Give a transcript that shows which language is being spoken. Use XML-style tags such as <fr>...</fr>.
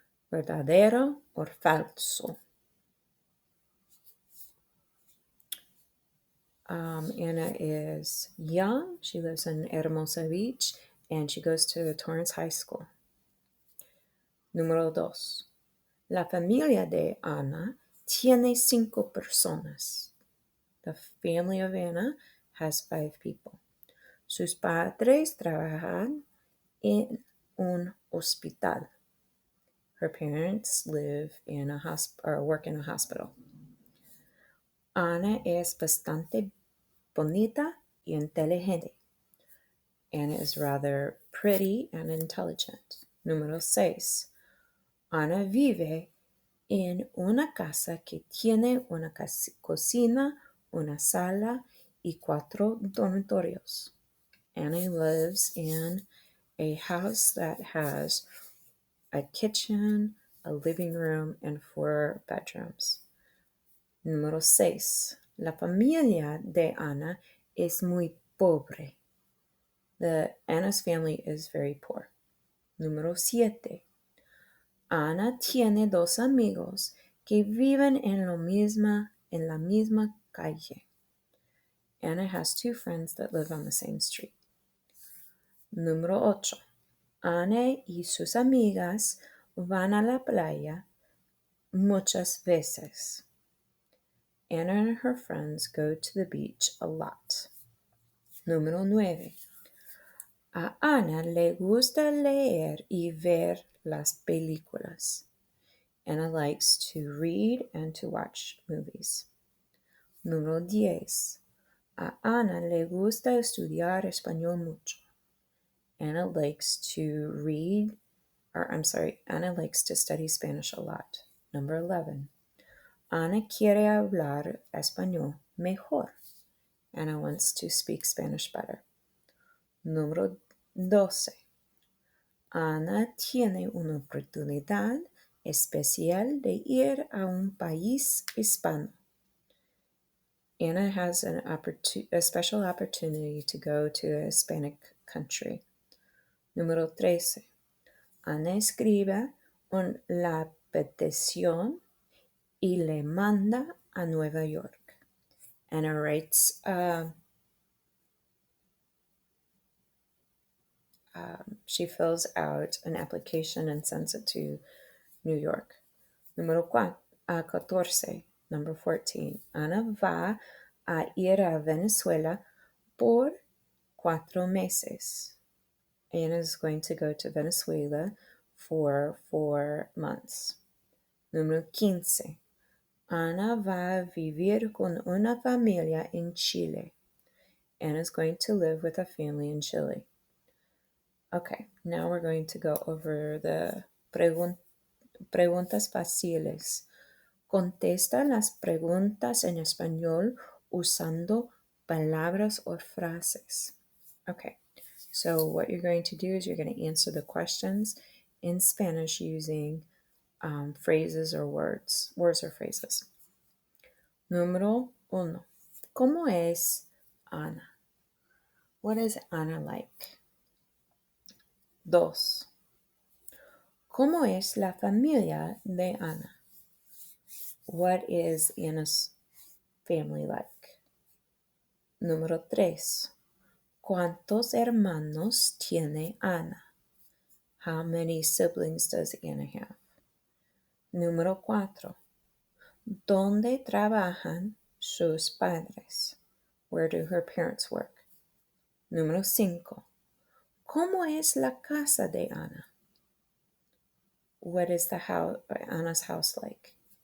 <es>¿Verdadero o falso?</es> <en>Anna is young. She lives in Hermosa Beach and she goes to Torrance High School.</en> <es>Número 2. La familia de Ana tiene 5 personas.</es> <en>The family of Anna has 5 people.</en> <es>Sus padres trabajan en un hospital.</es> <en>Her parents live in work in a hospital.</en> <es>Ana es bastante bonita y inteligente.</es> <en>Anna is rather pretty and intelligent.</en> <es>Número 6. Ana vive en una casa que tiene una cocina, una sala y 4 dormitorios.</es> <en>Anna lives in a house that has a kitchen, a living room, and 4 bedrooms.</en> <es>Número 6. La familia de Ana es muy pobre.</es> <en>Anna's family is very poor.</en> <es>Número 7. Ana tiene 2 amigos que viven en la misma calle.</es> <en>Anna has 2 friends that live on the same street.</en> <es>Número 8. Ana y sus amigas van a la playa muchas veces.</es> <en>Anna and her friends go to the beach a lot.</en> <es>Número 9. A Ana le gusta leer y ver las películas.</es> <en>Anna likes to read and to watch movies.</en> <es>Número 10. A Ana le gusta estudiar español mucho.</es> <en>Anna likes to read, Anna likes to study Spanish a lot. Number 11.</en> <es>Ana quiere hablar español mejor.</es> <en>Anna wants to speak Spanish better.</en> <es>Número 12. Ana tiene una oportunidad especial de ir a un país hispano.</es> <en>Anna has a special opportunity to go to a Hispanic country.</en> <es>Número 13. Ana escribe la petición y le manda a Nueva York.</es> <en>Anna writes she fills out an application and sends it to New York.</en> <es>Número 14.</es> <en>Number 14.</en> <es>Ana va a ir a Venezuela por 4 meses.</es> <en>Anna is going to go to Venezuela for 4 months.</en> <es>Número 15. Ana va a vivir con una familia en Chile.</es> <en>Anna is going to live with a family in Chile. Okay, now we're going to go over the</en> <es>preguntas fáciles. Contesta las preguntas en español usando palabras o frases.</es> <en>Okay, so what you're going to do is you're going to answer the questions in Spanish using phrases or words or phrases.</en> <es>Número 1. ¿Cómo es Ana?</es> <en>What is Ana like? 2.</en> <es>¿Cómo es la familia de Ana?</es> <en>What is Anna's family like?</en> <es>Número 3. ¿Cuántos hermanos tiene Ana?</es> <en>How many siblings does Anna have?</en> <es>Número 4. ¿Dónde trabajan sus padres?</es> <en>Where do her parents work?</en> <es>Número 5. ¿Cómo es la casa de Ana?</es> <en>What is Anna's house like?</en>